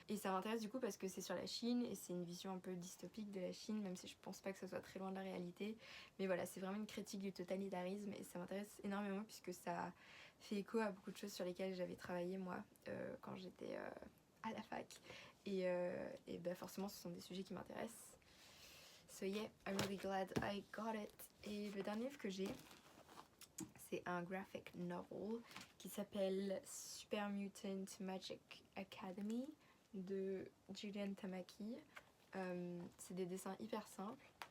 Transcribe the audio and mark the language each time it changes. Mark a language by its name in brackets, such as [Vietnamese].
[French] Et ça m'intéresse du coup parce que c'est sur la Chine et c'est une vision un peu dystopique de la Chine, même si je pense pas que ça soit très loin de la réalité. Mais voilà, c'est vraiment une critique du totalitarisme et ça m'intéresse énormément puisque ça fait écho à beaucoup de choses sur lesquelles j'avais travaillé moi quand j'étais à la fac. Et forcément, ce sont des sujets qui m'intéressent. [English] So yeah, I'm really glad I got it. [French] Et le dernier livre que j'ai, c'est un graphic novel qui s'appelle Super Mutant Magic Academy de Julian Tamaki. C'est des dessins hyper simples.